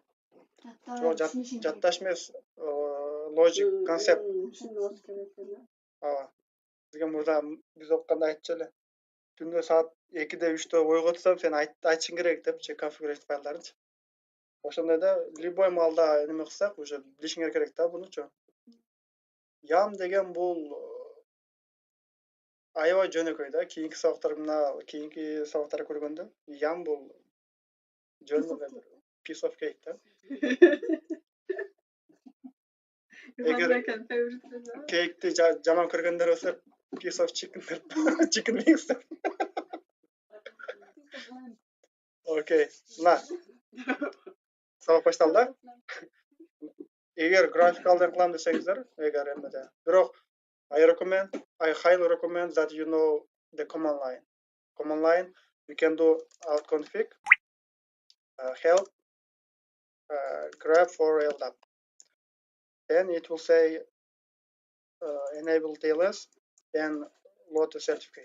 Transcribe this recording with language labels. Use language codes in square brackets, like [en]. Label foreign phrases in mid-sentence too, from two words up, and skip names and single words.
[ky] Жатташ эмес, [en] logic concept. [ky] Түшүнүш керек экен да. Ооба. Бизге мурда биз окуганда айтчу эле. Түндө саат 2-де 3-тө ойго турсам, сен айтышың керек депчи configuration файлдарды. Ошондой да любой маалда эме кылсак, уже билишиңер керек да бунучу. Ям деген бул аябай жөнөкөй да. Кийинки сабактар көргөндө ям бул жөн эле бир [en] piece of cake [ky] да. Эгер кейкти жаман көргөндөр болсо [en] piece of chicken chicken wings. [ky] Окей. Мына сабак башталды. Эгер графикалдан кылам десеңиздер, эгер эмеде. [en] Бирок I highly recommend that you know the command line. Command line, you can do outconfig, help, grab for LDAP. then it will say enable TLS and load the certificate.